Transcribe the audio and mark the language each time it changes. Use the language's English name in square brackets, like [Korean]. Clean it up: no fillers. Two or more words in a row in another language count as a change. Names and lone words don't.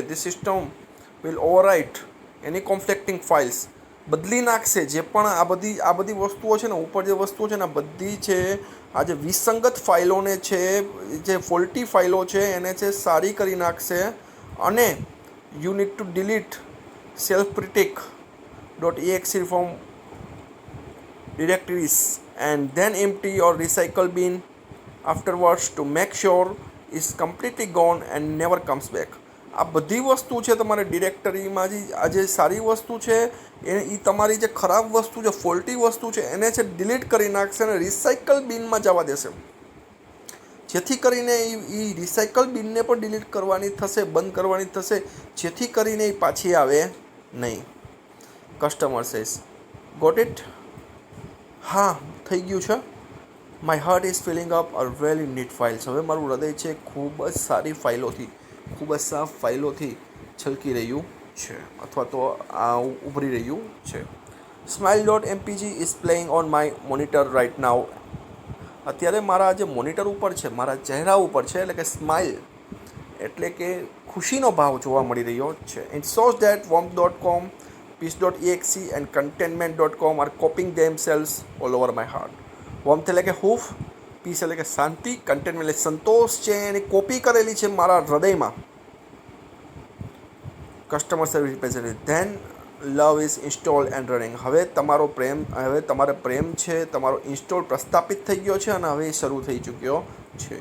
[English] This system will overwrite any conflicting files, [Gujarati] બદલી નાખશે. જે પણ આ બધી વસ્તુઓ છે ને, ઉપર જે વસ્તુઓ છે ને, આ બધી છે આ જે વિસંગત ફાઇલોને છે, જે ફોલ્ટી ફાઇલો છે એને છે સારી કરી નાખશે. [English] અને you need to delete self critic.exe from directories and then empty your recycle bin afterwards to make sure is completely gone and never comes back. [Gujarati] આ બધી વસ્તુ છે તમારે ડિરેક્ટરીમાં આ જે સારી વસ્તુ છે એ તમારી જે ખરાબ વસ્તુ છે, ફોલ્ટી વસ્તુ છે, એને છે ડિલીટ કરી નાખશે અને [English] recycle binમાં [Gujarati] જવા દેશે, જેથી કરીને એ [English] recycle binને [Gujarati] પણ ડિલીટ કરવાની થશે, બંધ કરવાની થશે, જેથી કરીને એ પાછી આવે નહીં. [English] Customer says got it? [Gujarati] હા, થઈ ગયું છે. [English] My heart is filling up a very neat files. [Gujarati] હવે મારું હૃદય છે ખૂબ જ સારી ફાઇલોથી, ખૂબ જ સાફ ફાઇલોથી છલકી રહ્યું છે અથવા તો આ ઉભરી રહ્યું છે. [English] smile.mpg is playing on my monitor right now. [Gujarati] અત્યારે મારા જે મોનિટર ઉપર છે, મારા ચહેરા ઉપર છે, એટલે કે સ્માઇલ એટલે કે ખુશીનો ભાવ જોવા મળી રહ્યો છે. [English] It shows that warmth.com, peace.exe and contentment.com are copying themselves all over my heart. [Gujarati] warmth એટલે કે હૂફ, પીસ એટલે કે શાંતિ, કન્ટેન્ટમેન્ટ એટલે સંતોષ છે એની કોપી કરેલી છે મારા હૃદયમાં. [English] Customer service representative then love is install and running. [Gujarati] હવે તમારે પ્રેમ છે તમારો ઇન્સ્ટોલ પ્રસ્થાપિત થઈ ગયો છે અને હવે એ શરૂ થઈ ચૂક્યો છે.